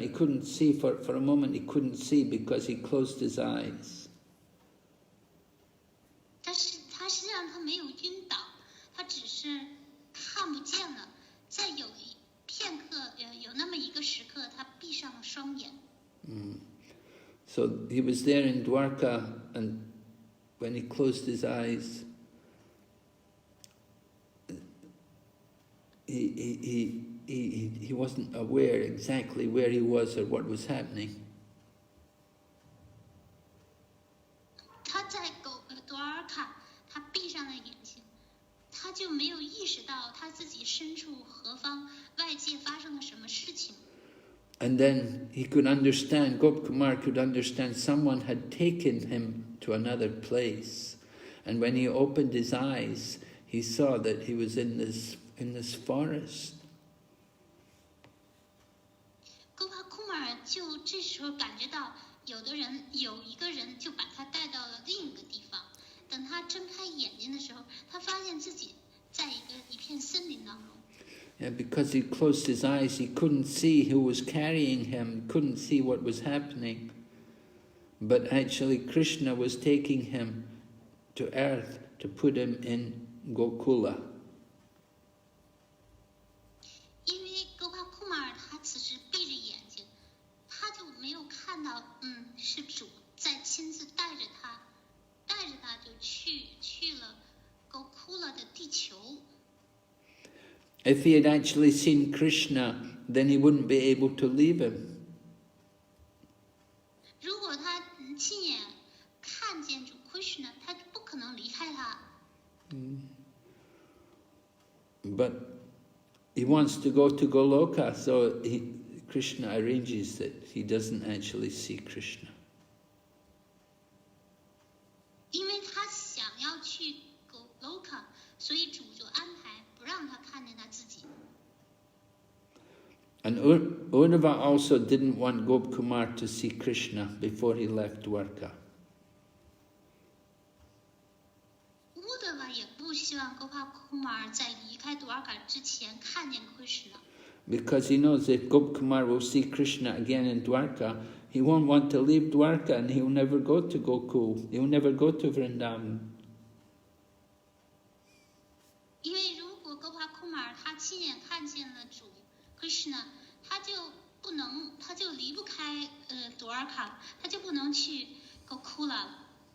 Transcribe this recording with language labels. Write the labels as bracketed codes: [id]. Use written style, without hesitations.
[en] He couldn't see for a moment. He couldn't see because he closed his eyes. [zh] 但是他实际上他没有晕倒，他只是看不见了。在有一片刻，有那么一个时刻，他闭上了双眼。 [en] So he was there in Dwarka, and when he closed his eyes, he wasn't aware exactly where he was or what was happening. [zh] 他在多尔卡，他闭上了眼睛，他就没有意识到他自己身处何方，外界发生了什么事情。 [en] And then he could understand, Gopkumar could understand someone had taken him to another place. And when he opened his eyes, he saw that he was in this forest. [zh] 哥帕库马尔就这时候感觉到，有一个人就把他带到了另一个地方。等他睁开眼睛的时候，他发现自己在一片森林当中。 [en] And because he closed his eyes, he couldn't see who was carrying him, couldn't see what was happening. But actually Krishna was taking him to earth to put him in Gokula. [zh] 因为哥帕库马尔他此时闭着眼睛，他就没有看到，是主在亲自带着他就去了Gokula的地球。 [en] If he had actually seen Krishna, then he wouldn't be able to leave him. [zh] 如果他亲眼看见主 Krishna， 他就不可能离开他。 [en] But he wants to go to Goloka, so Krishna arranges that he doesn't actually see Krishna. [zh] 因为他想要去 Goloka， 所以主就安排不让他看见他自己。 [en] And Uddhava also didn't want Gopkumar to see Krishna before he left Dwarka. [zh] 乌德瓦也不希望哥帕库马尔在离开多尔卡之前看见 Krishna。 [en] Because he knows if Gopkumar will see Krishna again in Dwarka, he won't want to leave Dwarka and he'll never go to Gokul. He'll never go to Vrindavan. [zh] 因为如果哥帕库马尔他亲眼看见了主 Krishna， 他就离不开多尔卡，他就不能去 Gokula 了。